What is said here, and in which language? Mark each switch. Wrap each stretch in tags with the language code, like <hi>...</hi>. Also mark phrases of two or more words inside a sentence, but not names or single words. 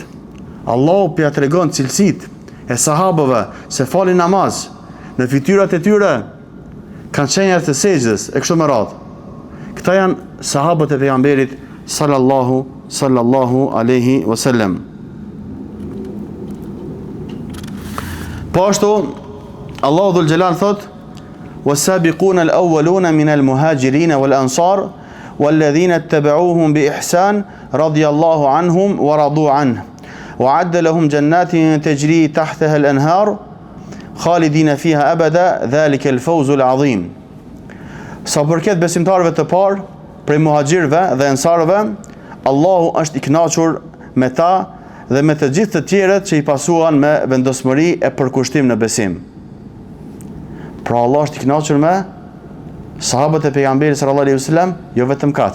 <sq>Allahu pja tregon cilësitë e sahabëve se falin namaz, në fytyrat e tyre kanë shenjat të sejdës e kështu me radhë. Këta janë sahabët e pejgamberit</sq> <ar>صلى الله عليه وسلم.</ar> <sq>Po ashtu Allahu</sq> <ar>ذو الجلال</ar> <sq>thot:</sq> <ar>"والسابقون الأولون من المهاجرين والأنصار والذين اتبعوهم بإحسان رضي الله عنهم ورضوا عنه وأعد لهم جنات تجري تحتها الأنهار خالدين فيها أبدا ذلك الفوز العظيم."</ar> <sq>Sa përket besimtarëve të parë, prej muhaxhirëve dhe ansarëve, Allahu është i kënaqur me ta dhe me të gjithë të tjerët që i pasuan me vendosmëri e përkushtim në besim. Pra Allah është i kënaqur me sahabët e pejgamberit</sq> <ar>صلى الله عليه وسلم,</ar> <sq>jo vetëm kaq.</sq>